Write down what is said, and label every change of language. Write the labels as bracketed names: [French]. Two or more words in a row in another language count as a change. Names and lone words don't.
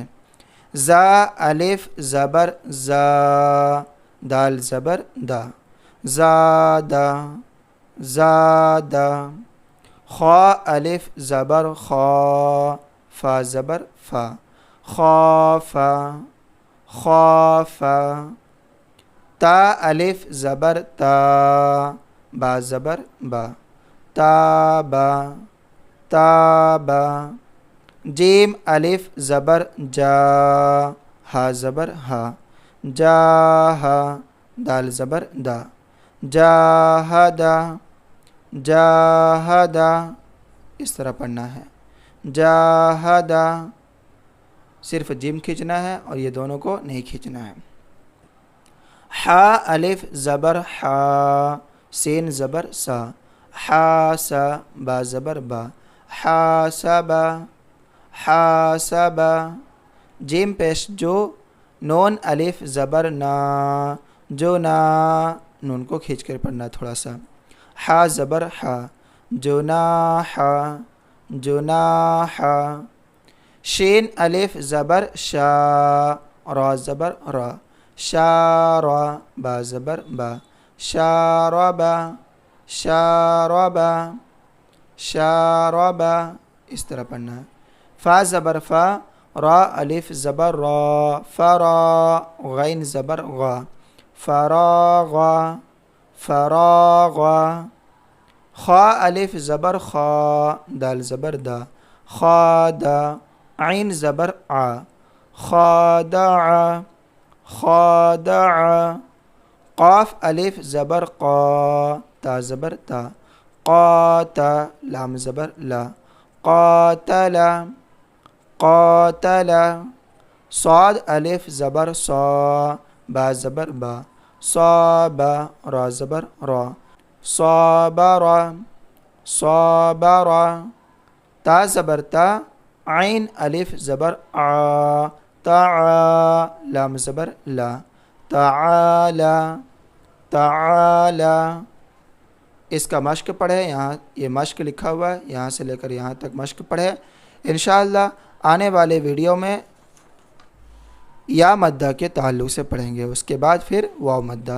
[Urdu] زا الف زبر زا، دال زبر دا، زادہ زادہ، خا الف زبر خا، فا زبر فا، خافا خافا، تا الف زبر تا، با زبر با، تابا تابا، جیم الف زبر جا، ہا زبر ہا، جاہا، دال زبر دا، جاہدا، جاہدا اس طرح پڑھنا ہے، جاہدا صرف جیم کھینچنا ہے اور یہ دونوں کو نہیں کھینچنا ہے۔ حا الف زبر حا، سین زبر سا، حاسا با زبر با، حاسبا حاسبا۔ جیم پیش جو، نون الف زبر نا، جو نا، نون کو کھینچ کر پڑھنا تھوڑا سا، حا زبر حا، جناحا جناحا۔ شین الف زبر شا، را زبر را، شارا با زبر با، شاربا شاربا شاربا اس طرح پڑھنا ہے۔ فا زبر فا، را الف زبر را، فرا غین زبر غا، فراغا فراغا۔ خا الف زبر خا، دال زبر دا، خادا عین زبر آ، خادع خادع۔ قاف الف زبر قا، تا زبر تا، قاتا لام زبر لا، قاتلا قاتلا۔ صاد الف زبر صا، با زبر با، صابا را زبر را، صابرا صابرا۔ تا زبر تا، عین الف زبر آ، تعا لام زبر لا، تعالی تعالی۔ اس کا مشق پڑھے، یہاں یہ مشق لکھا ہوا ہے، یہاں سے لے کر یہاں تک مشق پڑھے۔ انشاءاللہ آنے والے ویڈیو میں یا مدہ کے تعلق سے پڑھیں گے، اس کے بعد پھر واو مدہ۔